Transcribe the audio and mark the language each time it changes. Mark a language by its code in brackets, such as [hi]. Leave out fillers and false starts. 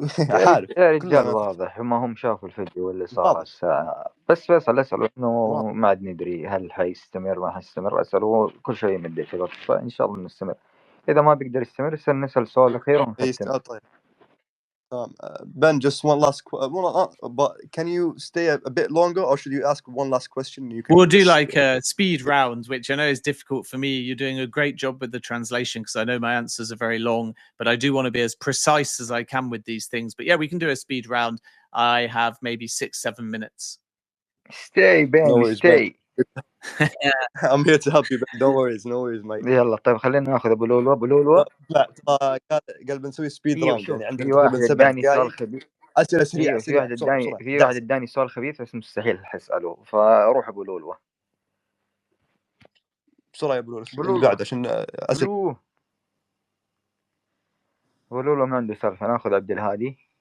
[ar] عارف يا رجال واضح ما هم شافوا الفيديو اللي صار الساعة. بس فيصل اسأله انه ما عاد ندري هل حيستمر ما حيستمر. اسأله كل شيء يمدي في الوقت، فان شاء الله نستمر. اذا ما بيقدر يستمر نسأل سؤال اخير ونختم. [en] طيب Ben, just one last but can you stay a bit longer, or should you ask one last question? We'll do like a speed round, which I know is difficult for me. You're doing a great job with the translation because I know my answers are very long, but I do want to be as precise as I can with these things. But yeah, we can do a speed round. I have maybe 6-7 minutes. Stay, Ben. No worries, stay. I'm here to help you, Ben. No worries, mate. [ar] يلا طيب خلينا ناخذ ابو لولو. لا قال بنسوي [en] speed round, [ar] يعني عندنا تقريبا 7 دقائق. اسئله سريعه. في واحد اداني سؤال خبيث بس مستحيل حساله، فروح ابو لولو بسرعه يا ابو لولو قاعد عشان ابو لولو ما عنده سالفه. ناخذ عبد الهادي.